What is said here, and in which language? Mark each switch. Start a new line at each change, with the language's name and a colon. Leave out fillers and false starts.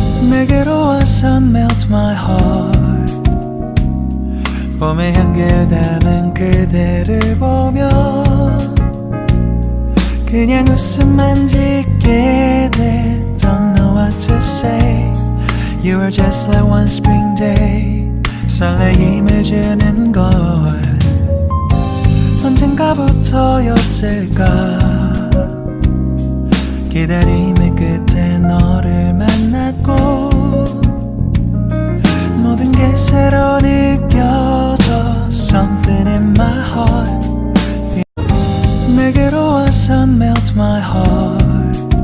Korean: 내게로 와선
English: melt my heart.
Korean: 봄의 향기를 담은 그대를 보며 그냥 웃음만 짓게 돼.
English: Don't know what to say. You were just like one spring day.
Korean: 설레임을 주는 걸 언젠가부터였을까. 기다림의 끝에 너를 만났고 모든 게 새로 느껴져.
English: Something in my heart.
Korean: 내게로 와선
English: melt my heart.